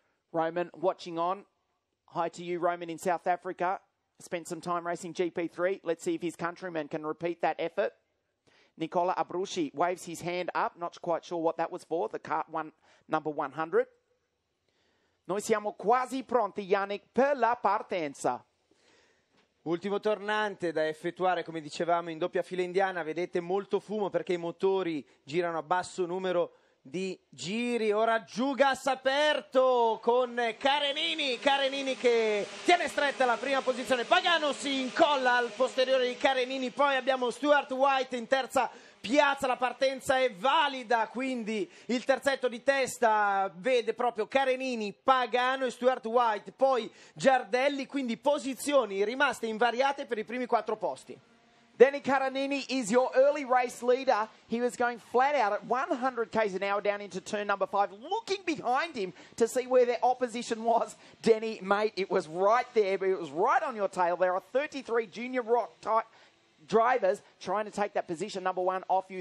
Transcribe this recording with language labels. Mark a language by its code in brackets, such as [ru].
[en] Roman watching on. Hi to you, Roman, in South Africa. Spent some time racing GP3. Let's see if his countryman can repeat that effort. Nicola Abruzzi waves his hand up. Not quite sure what that was for. The kart number 100. [it] Noi siamo quasi pronti, Yannick, per la partenza. Ultimo tornante da effettuare, come dicevamo, in doppia fila indiana. Vedete molto fumo perché i motori girano a basso numero di giri. Ora giù gas aperto con Karenini che tiene stretta la prima posizione, Pagano si incolla al posteriore di Karenini, poi abbiamo Stuart White in terza piazza, la partenza è valida, quindi il terzetto di testa vede proprio Karenini, Pagano e Stuart White, poi Giardelli, quindi posizioni rimaste invariate per i primi 4 posti. [en] Danny Karanini is your early race leader. He was going flat out at 100 k's an hour down into turn number 5, looking behind him to see where their opposition was. Denny, mate, it was right there, but it was right on your tail. There are 33 junior rock type drivers trying to take that position number 1 off you.